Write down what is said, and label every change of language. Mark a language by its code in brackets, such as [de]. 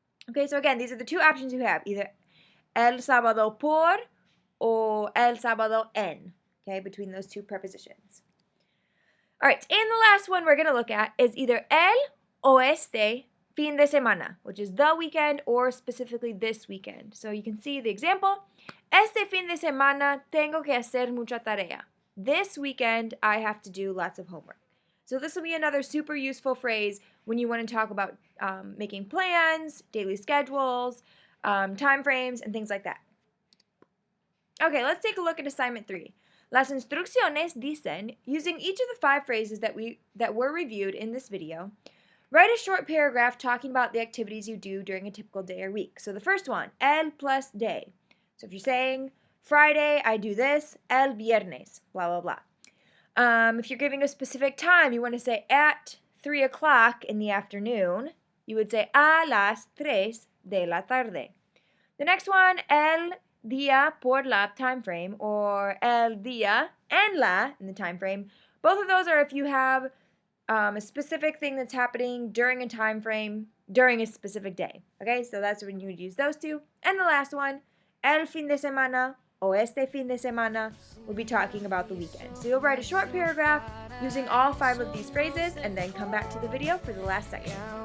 [en] Okay, so again, these are the two options you have, either el sábado por or el sábado en, okay, between those two prepositions. All right, and the last one we're going to look at is either el o este fin de semana, which is the weekend or specifically this weekend. So you can see the example, [es] este fin de semana tengo que hacer mucha tarea. [en] This weekend I have to do lots of homework. So this will be another super useful phrase when you want to talk about making plans, daily schedules, time frames, and things like that. Okay, let's take a look at assignment 3. [es] Las instrucciones dicen, [en] using each of the 5 phrases that were reviewed in this video, write a short paragraph talking about the activities you do during a typical day or week. So the first one, el plus day. So if you're saying Friday, I do this, el viernes, blah, blah, blah. If you're giving a specific time, you want to say at 3 o'clock in the afternoon, you would say [es] a las 3 de la tarde. [en] The next one, el día por la time frame, or el día en la in the time frame. Both of those are if you have a specific thing that's happening during a time frame during a specific day. Okay, so that's when you would use those two. And the last one, el fin de semana o este fin de semana, we'll be talking about the weekend. So you'll write a short paragraph using all 5 of these phrases and then come back to the video for the last section.